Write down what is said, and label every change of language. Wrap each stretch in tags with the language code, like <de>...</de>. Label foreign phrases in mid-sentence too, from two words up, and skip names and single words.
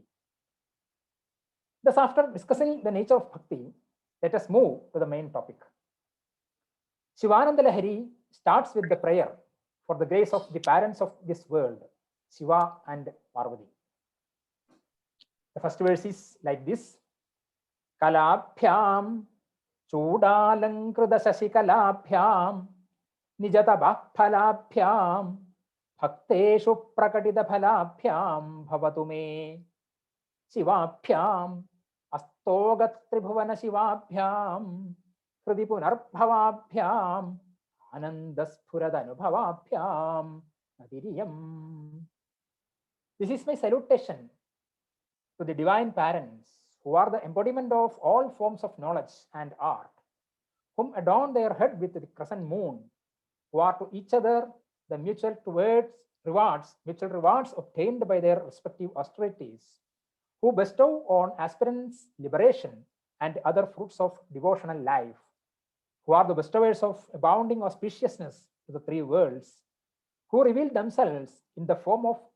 <en>Thus, after discussing the nature of bhakti, let us move to the main topic. Shivananda Lahiri starts with the prayer for the grace of the parents of this world, Shiva and Parvati. The first verse is like this.</en> <sa>कलाभ्यां चूडालङ्कृत शशिकलाभ्यां निजत भक्फलाभ्यां भक्तेषु प्रकटित फलाभ्यां भवतु मे शिवाभ्यां अस्तोगत् त्रिभुवन शिवाभ्यां हृदि पुनर्भवाभ्यां आनन्दस्पुरधनुभवाभ्यां नदिरियं.</sa> <en>This is my salutation to the divine parents who are the embodiment of all forms of knowledge and art, whom adorn their head with the crescent moon, who are to each other the mutual rewards obtained by their respective austerities, who bestow on aspirants liberation and other fruits of devotional life, who are the bestowers of abounding auspiciousness to the three worlds, who reveal themselves in the form of</en>